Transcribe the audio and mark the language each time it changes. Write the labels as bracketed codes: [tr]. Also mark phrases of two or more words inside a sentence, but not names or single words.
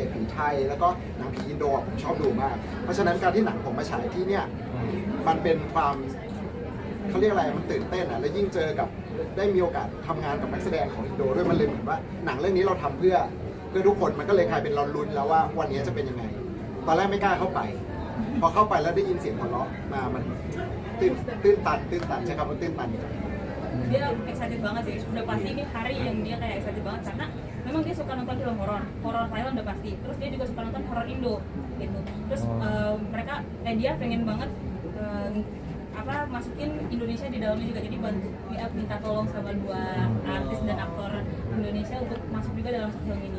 [th] ผีไทยแล้วก็หนังผีอินโดผมชอบดูมาก เพราะฉะนั้นการที่หนังผมมาฉายที่เนี่ยมันเป็นความเขาเรียกอะไรมันตื่นเต้นอ่ะแล้วยิ่งเจอกับได้มีโอกาสทำงานกับนักแสดงของอินโดด้วยมันเลยเหมือนว่าหนังเรื่องนี้เราทำเพื่อทุกคนมันก็เลยกลายเป็นเราลุ้นแล้วว่าวันนี้จะเป็นยังไงตอนแรกไม่กล้าเข้าไป พอเข้าไปแล้วได้ยินเสียงหัวเราะมามันตื้นตันใช่ครับมันตื้นตัน [id] dia excited banget sih, udah pasti ini hari yang dia kayak excited banget karena memang dia suka nonton film horor Thailand udah pasti, terus dia juga suka nonton horor Indo gitu, terus dia pengen banget masukin Indonesia di dalamnya juga, jadi minta tolong sama 2 artis dan aktor Indonesia untuk masuk juga dalam film ini.